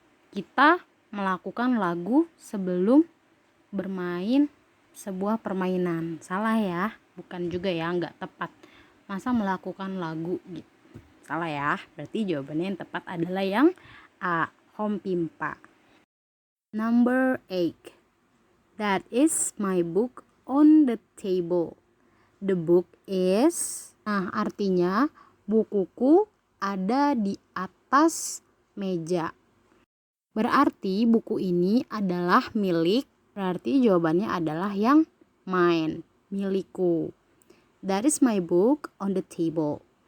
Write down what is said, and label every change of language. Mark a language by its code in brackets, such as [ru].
[id] Kita melakukan lagu sebelum bermain sebuah permainan. Salah ya, bukan juga ya, nggak tepat. Masa melakukan lagu gitu. Salah ya, berarti jawabannya yang tepat adalah yang A, home pimpa. [en] Number 8. That is my book on the table. The book is, [id] nah artinya bukuku ada di atas meja. Berarti buku ini adalah milik, berarti jawabannya adalah yang mine, milikku. [en] That is my book on the table.